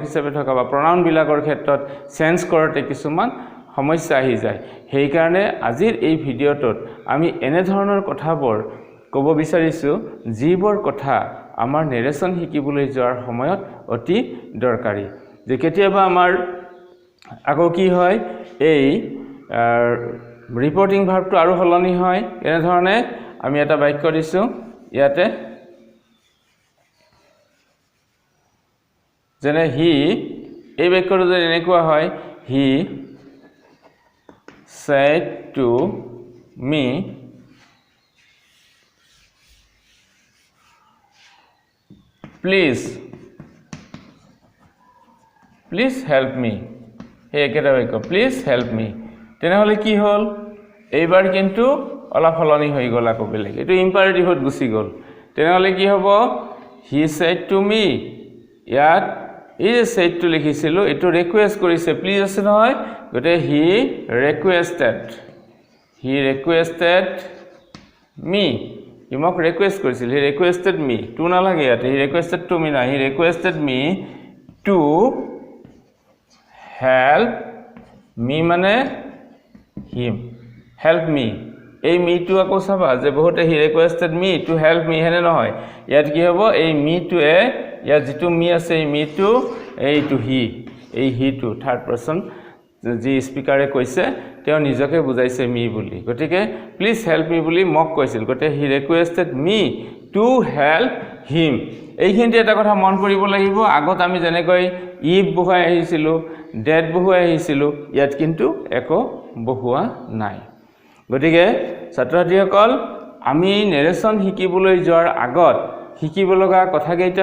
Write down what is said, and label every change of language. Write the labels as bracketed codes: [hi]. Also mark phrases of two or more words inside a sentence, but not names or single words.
[as] হিচাপে থকা বা প্ৰনাউন বিলাকৰ ক্ষেত্ৰত চেঞ্জ কৰতে কিছুমান সমস্যা আহি যায় সেই কাৰণে আজিৰ এই ভিডিঅটোত আমি এনে ধৰণৰ কথাবোৰ ক'ব বিচাৰিছো যিবোৰ কথা আমাৰ নেৰেশন শিকিবলৈ যোৱাৰ সময়ত অতি দৰকাৰী যে কেতিয়াবা আমাৰ আকৌ কি হয় এই [en] reporting verb [as] আৰু হলনি হয় এনে ধৰণে আমি এটা বাক্য দিছো ইয়াতে যেনে হি এই বাক্যটো যে এনেকুৱা হয় হি [en] said to me please help me [as] হে একেটা বাক্য [en] please help me [as] তেনেহলে কি হল এইবাৰ কিন্তু অলপ হলনি হৈ গল আকৌ বেলেগ এটো ইম্পাৰেটিভত গুছি গল তেনেহলে কি হ'ব হি [en] said to me [as] ইয়াত এই যে [en] said to [as] লিখিছিল এটো ৰিকুৱেষ্ট কৰিছে প্লিজ আছে নহয় গতে হি [en] requested me হি [as] মোক ৰিকুৱেষ্ট কৰিছিল [en] হি requested me টু [as] না লাগে ইয়াতে [en] হি requested to me না হি requested me to help me মানে him help me এই me to [as] আকৌ চাবা যে বহুতে [en] হি requested me to help me [as] হেনে নহয় ইয়াত কি হ'ব এই me to এ ইয়াত যেটো me আছে এই me to এই to he এই he to [en] third person [as] যি স্পিকাৰে কৈছে তেওঁ নিজকে বুজাইছে মি বুলি গতিকে [en] please help me [as] বুলি মোক কৈছিল গতিকে [en] he requested me to help him [as] এইখিনিতে এটা কথা মন কৰিব লাগিব আগত আমি যেনেকৈ ইফ বহুৱাই আহিছিলোঁ ডেট বহুৱাই আহিছিলোঁ ইয়াত কিন্তু একো বহুৱা নাই গতিকে ছাত্ৰ-ছাত্ৰীসকল আমি নেৰেশ্যন শিকিবলৈ যোৱাৰ আগত শিকিব লগা কথাকেইটা